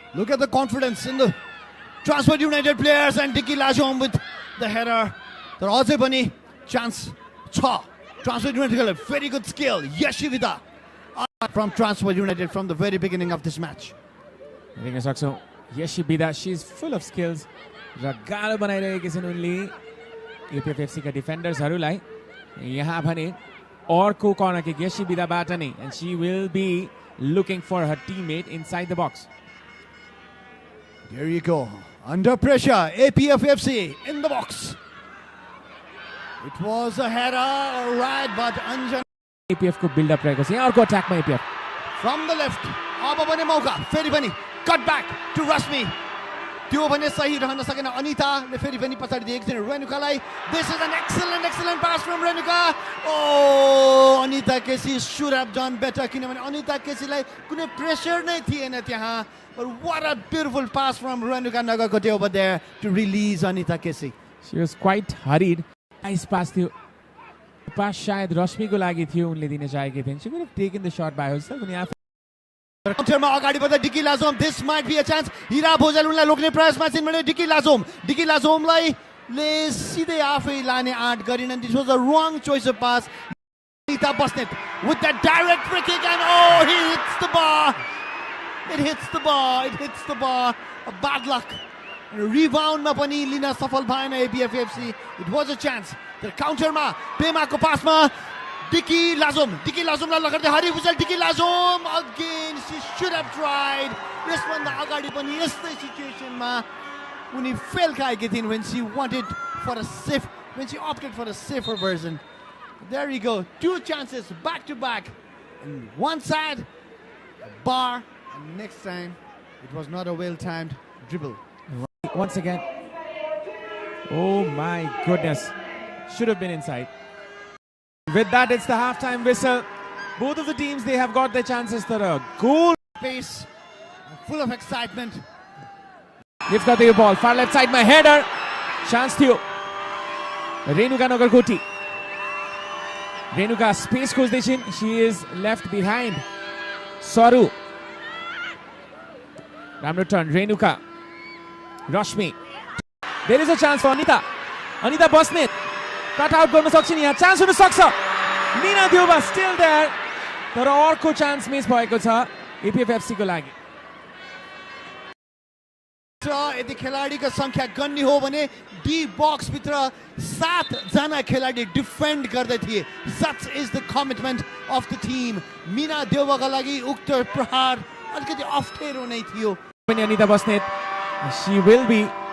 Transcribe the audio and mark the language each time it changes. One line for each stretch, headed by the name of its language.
English: Look at the confidence in the Transport United players and Dicky Lajom with the header. There also
Nepali: पनि
English: chance
Nepali: छ.
English: Transport United very good skill. Yeshivida from Transport United from the very beginning of this match. I think it's also Yeshibida, she's full of skills.
Nepali: र गाह्रो बनाइरहेकी छिन् उनले एपीएफएफसी का डिफेन्डर्सहरूलाई. यहाँ भने अर्को कर्नर किक यशिबिदाबाट नै,
English: and she will be looking for her teammate inside the box. There you go. Under pressure, APFFC in the box. It was a header, all right, but Anjana.
Nepali: APF को build up रहेको छ. यहाँ अर्को attackमा APF.
English: From the left,
Nepali: अब भने मौका, फेरि पनि
English: cut back to Rashmi.
Nepali: त्यो भने सही रहन सकेन. अनिताले फेरि पनि पछाडि दिएको थिए रेणुकालाई.
English: This is an excellent pass from Renuka. Oh, Anita Kesi should have done better
Nepali: किनभने अनिता केसीलाई कुनै प्रेसर नै थिएन त्यहाँ.
English: But what a beautiful pass from Renuka Nagakote over there to release Anita Kesi. She was quite hurried. Nice pass
Nepali: थियो. Pass शायद रश्मिको लागि थियो, उनले दिन चाहेकी थिइन्.
English: She could have taken the shot by herself.
Nepali: काउन्टरमा अगाडि बढ्दा dickey लाजोम.
English: This might be a chance.
Nepali: हिरा भोजल उनलाई रोक्ने प्रयासमा छिन् भने डिकी लाजोमलाई सिधै आफै लाने आँट गरिन्.
English: This was a wrong choice of pass. Anita Basnet with that direct free kick and oh, he hits the bar. It hits the bar. A bad luck.
Nepali: Reboundमा पनि लिन सफल भएन एपीएफएफसी.
English: It was a chance.
Nepali: तर काउन्टरमा पेमाको पासमा Dicky Lazomलाई लगाउँदै हरि भुजल.
English: Dicky Lazom again, she should have tried.
Nepali: यसभन्दा अगाडि पनि यस्तै सिचुएसनमा उनी फेल खाएकी थिइन्
English: when she opted for a safer version. There you go, two chances back to back. And one side, a bar, and next time it was not a well-timed dribble. Once again, oh my goodness, should have been inside. With that, it's the halftime whistle. Both of the teams, they have got their chances. That a goal pace, full of excitement. They've got the ball. Far left side, my header.
Nepali: Chance थियो. Renuka Nagarkoti. Renuka space खोज्दै छिन्.
English: She is left behind. Saru.
Nepali: राम्रो turn. Renuka. Rashmi.
English: There is a chance for Anita. Anita Basnet.
Nepali: Cut out गर्न सक्छिन् यहाँ. Chance हुन सक्छ.
English: Nina Dioba still there.
Nepali: तर अर्को chance मिस भएको छ एपीएफएफसी को लागि. यदि खेलाडीको संख्या गन्ने हो भने डी बॉक्स भित्र 7 जना खेलाडी डिफेन्ड गर्दै थिए.
English: Such is the commitment of the team.
Nepali: Meena Devka लागि उक्त प्रहार अलिकति अप्ठ्यारो नै थियो.
English: Anita Basnet, she will be